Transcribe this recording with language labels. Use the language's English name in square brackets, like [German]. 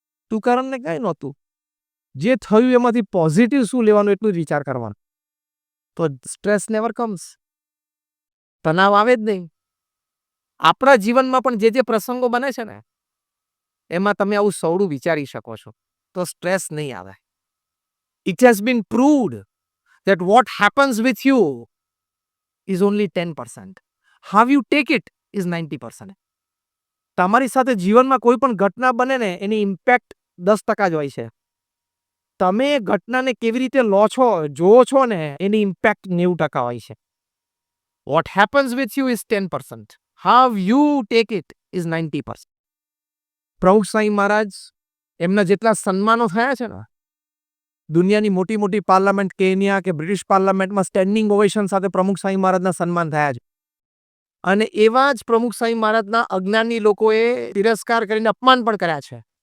[Gujarati] તુકારામને કઈ નહોતું. જે થયું એમાંથી પોઝિટિવ શું લેવાનું એટલું જ વિચાર કરવાનો, તો [English] Stress never comes. [Gujarati] તણાવ આવે જ નહીં. આપણા જીવનમાં પણ જે પ્રસંગો બને છે ને એમાં તમે આવું સવડું વિચારી શકો છો તો સ્ટ્રેસ નહીં આવે. [English] It has been proved that what happens with you is only 10%. How you take it is 90%. [Gujarati] તમારી સાથે જીવનમાં કોઈ પણ ઘટના બને ને એની ઇમ્પેક્ટ 10% જ હોય છે. તમે ઘટનાને કેવી રીતે લો છો, જોવો છો ને એની ઇમ્પેક્ટ 90% હોય છે. [English] What happens with you is 10%. How you take it is 90%. [Gujarati] પ્રમુખ સાંઈ મહારાજ એમના જેટલા સન્માનો થયા છે ને, દુનિયાની મોટી મોટી પાર્લામેન્ટ, કેન્યા કે બ્રિટિશ પાર્લામેન્ટમાં સ્ટેન્ડિંગ ઓવેશન સાથે પ્રમુખ સાંઈ મહારાજના સન્માન થયા છે. અને એવા જ પ્રમુખ સાંઈ મહારાજના અજ્ઞાની લોકોએ તિરસ્કાર કરીને અપમાન પણ કર્યા છે.